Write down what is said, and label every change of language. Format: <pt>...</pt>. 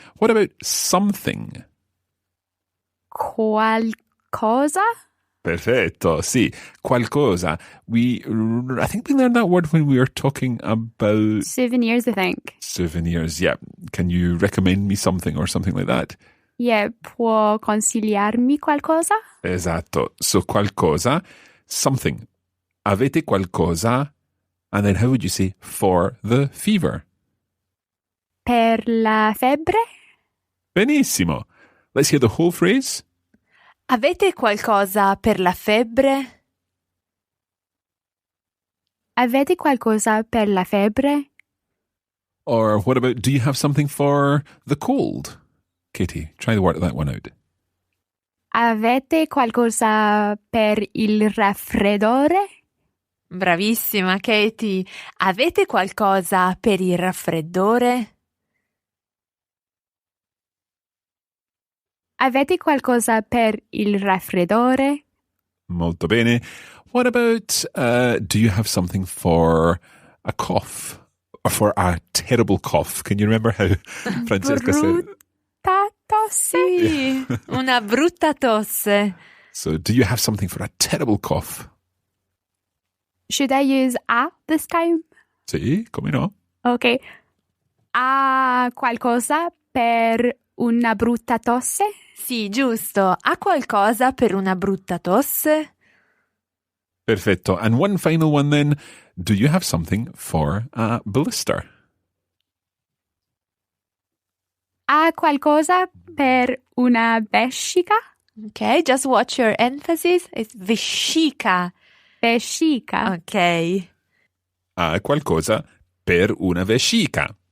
<en>What about something?</en> <it>Qualcosa? Perfetto, sì, qualcosa.</it> <en>I think we learned that word when we were talking about... Souvenirs, I think. Souvenirs, yeah. Can you recommend me something or something like that? Yeah,</en> <it>può consigliarmi qualcosa? Esatto.</it> <en>So qualcosa, something.</en> <it>Avete qualcosa,</it> <en>and then how would you say for the fever?</en> <it>Per la febbre? Benissimo.</it> <en>Let's hear the whole phrase.</en> <it>Avete qualcosa per la febbre? Avete qualcosa per la febbre?</it> <en>Or what about, do you have something for the cold? Katie, try to work that one out.</en> <it>Avete qualcosa per il raffreddore? Bravissima, Katie. Avete qualcosa per il raffreddore? Avete qualcosa per il raffreddore? Molto bene.</it> <en>What about, do you have something for a cough? Or for a terrible cough? Can you remember how Francesca said?</en> <it>Brutta tosse? Sì, una brutta tosse.</it> <en>So, do you have something for a terrible cough? Should I use a this time?</en> <it>Sì, come no?</it> <en>Okay.</en> <it>Ha qualcosa per una brutta tosse? Sì, giusto. Ha qualcosa per una brutta tosse? Perfetto.</it> <en>And one final one then. Do you have something for a blister?</en> <it>Ha qualcosa per una vescica?</it> <en>Okay, just watch your emphasis. It's vescica.</en> <it>Vescica.</it> <en>Okay.</en> <it>Ha qualcosa per una vescica.</it>